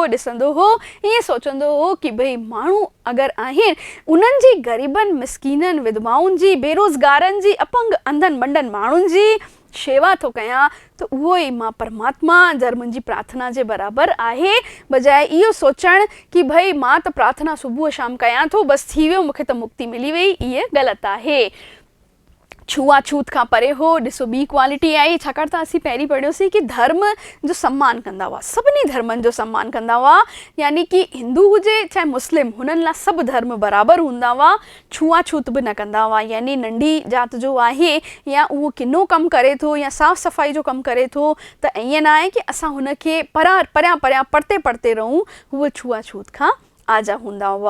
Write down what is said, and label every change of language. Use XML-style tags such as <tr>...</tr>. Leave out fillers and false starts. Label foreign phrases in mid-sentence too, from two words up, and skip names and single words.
<sd>ॾिसंदो हो, ईअं सोचंदो हो कि भई माण्हू अगरि आहिनि उन्हनि जी ग़रीबनि, मिसकीननि, विधवाउनि जी, बेरोज़गारनि जी, अपंग, अंधनि बंडनि माण्हुनि जी शेवा थो कयां त उहो ई मां परमात्मा जर मुंहिंजी प्रार्थना जे बराबरि आहे, बजाए इहो सोचणु कि भई मां त प्रार्थना सुबुह शाम कयां थो, बसि थी वियो, मूंखे त मुक्ति मिली वई, इहे ग़लति आहे। छुआछूत खां परे हो। ॾिसो ॿी क्वालिटी आई, छाकाणि त असीं पहिरीं पढ़ियोसीं कि धर्म जो सम्मान कंदा हुआ, सभिनी धर्मनि जो सम्मान कंदा हुआ, यानी कि हिंदू हुजे चाहे मुस्लिम, हुननि लाइ सभु धर्म बराबरि हूंदा हुआ। छुआछूत बि न कंदा हुआ, यानी नंढी जात जो आहे या उहो किनो कमु करे थो या साफ़ सफ़ाई जो कमु करे थो त ईअं न आहे कि असां हुनखे परियां परियां परते रहूं, हूअ छुआछूत खां आजा हूंदा हुआ।</sd>